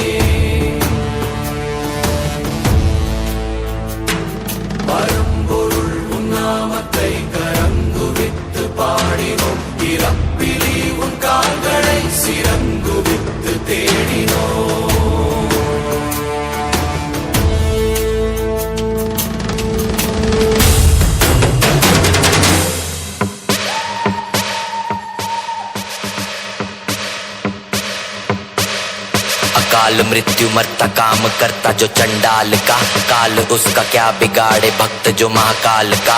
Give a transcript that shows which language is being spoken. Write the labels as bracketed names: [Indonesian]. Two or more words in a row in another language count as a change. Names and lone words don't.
[Tamil] பரம்பொருள் உன்னாமத்தை கரங்குவித்து பாடினோம், பிறப்பிலி உன் கால்களை சிறங்குவித்து தேடினோம். [Hindi] काल मृत्यु मरता काम करता जो चंडाल का, काल उसका क्या बिगाड़े भक्त जो महाकाल का.